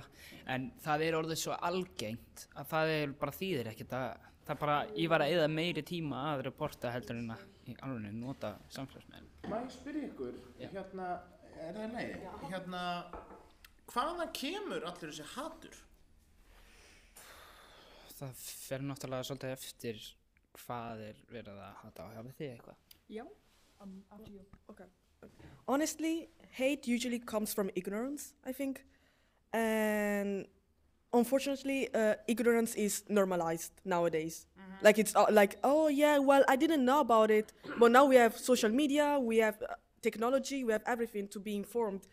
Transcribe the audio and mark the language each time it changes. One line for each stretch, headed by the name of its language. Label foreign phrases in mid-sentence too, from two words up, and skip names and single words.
Icelandic: En það orðið svo algengt að það bara þýðir ekkert að það bara, ég var að eyða meiri tíma að reporta heldur en að í alveg nota samfélagsmiðla. Má ég spyrja ykkur, hérna, það í lagi? Hérna, hvaðan kemur allur þessi hatur? Það fer náttúrulega svolítið eftir hvað verið að hata á. Hafið þið eitthvað? Já.
English: After you. Okay. Honestly, hate usually comes from ignorance, I think. And unfortunately, ignorance is normalized nowadays. Like it's like, oh yeah, well, I didn't know about it. But now we have social media, we have technology, we have everything to be informed.